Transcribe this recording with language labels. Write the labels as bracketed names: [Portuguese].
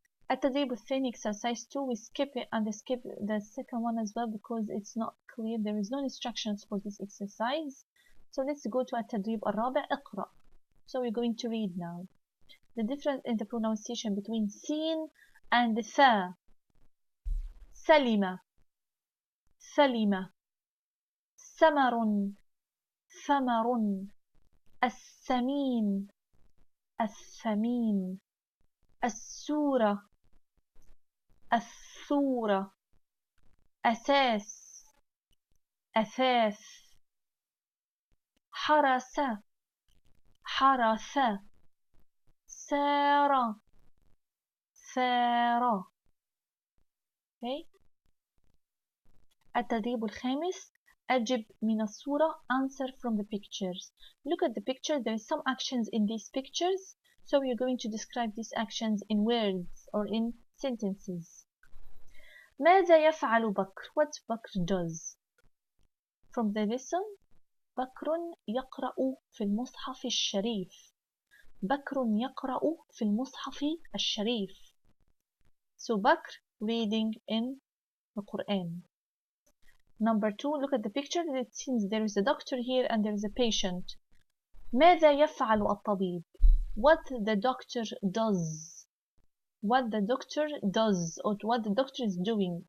[English] التدريب الثاني exercise 2 we skip it and skip the second one as well because it's not clear, there is no instructions for this exercise. So let's go to التدريب الرابع. [Arabic] اقرأ. [English] So we're going to read now. The difference in the pronunciation between سين and ثا. [Arabic] سلمة سلمة ثمر ثمر السمين الثمين السورة الثورة أساس أثاث حرس حرث سار سار. [English] okay. [Arabic] التدريب الخامس أجب من الصورة. [English] Answer from the pictures. Look at the picture. There is some actions in these pictures. So you're going to describe these actions in words or in sentences. [Arabic] ماذا يفعل بكر? [English] What بكر does? From the lesson. [Arabic] بكر يقرأ في المصحف الشريف. بكر يقرأ في المصحف الشريف. [English] So بكر reading in the Quran. Number 2, look at the picture. It seems there is a doctor here and there is a patient. [Arabic] ماذا يفعل الطبيب? [English] What the doctor does. What the doctor does or what the doctor is doing.